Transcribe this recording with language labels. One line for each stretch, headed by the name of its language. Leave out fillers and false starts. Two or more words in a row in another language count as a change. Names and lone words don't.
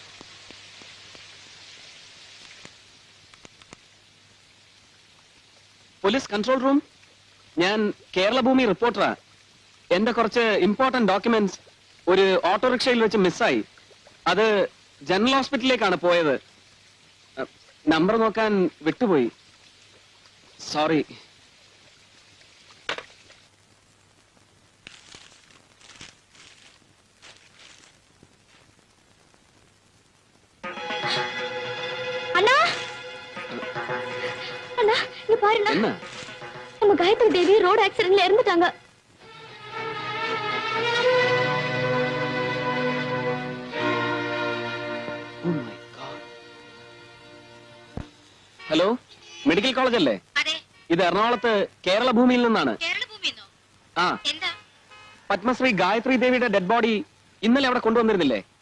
English: Police control room.
Malayalam: ഞാൻ കേരളഭൂമി റിപ്പോർട്ടറാ. എന്റെ കുറച്ച്
English: important documents
Malayalam: ഒരു ഓട്ടോറിക്ഷയിൽ വെച്ച് മിസ്സായി. അത് ജനറൽ ഹോസ്പിറ്റലിലേക്കാണ് പോയത്. നമ്പർ നോക്കാൻ വിട്ടുപോയി. സോറി.
Tamil: அண்ணா அண்ணா இங்க பாருண்ணா, என்ன? நம்ம காயத்ரி தேவி
English: road accidentல
Tamil: இறந்துட்டாங்க.
Malayalam: ഹലോ,
English: medical college
Malayalam: അല്ലേ? ഇത് എറണാകുളത്ത് കേരളഭൂമിയിൽ നിന്നാണ്. ആ, പത്മശ്രീ ഗായത്രി ദേവിയുടെ
English: dead body
Malayalam: ഇന്നലെ അവിടെ കൊണ്ടുവന്നിരുന്നില്ലേ?